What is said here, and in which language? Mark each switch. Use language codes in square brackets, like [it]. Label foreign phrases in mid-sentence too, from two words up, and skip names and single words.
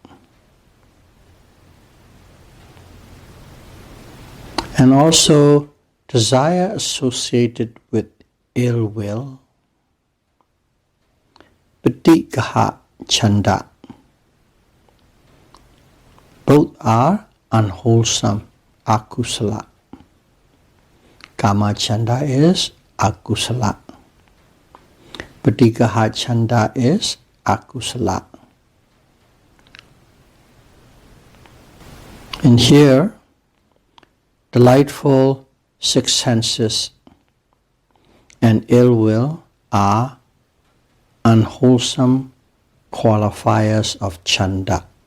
[en] And also desire associated with ill will. [pi] Patigha Chanda. [en] Both are unwholesome, akusala. [pi] Kama Chanda [en] is akusala. [pi] Patigha Chanda [en] is akusala. And here, delightful 6 senses and ill will are unwholesome qualifiers of Chanda.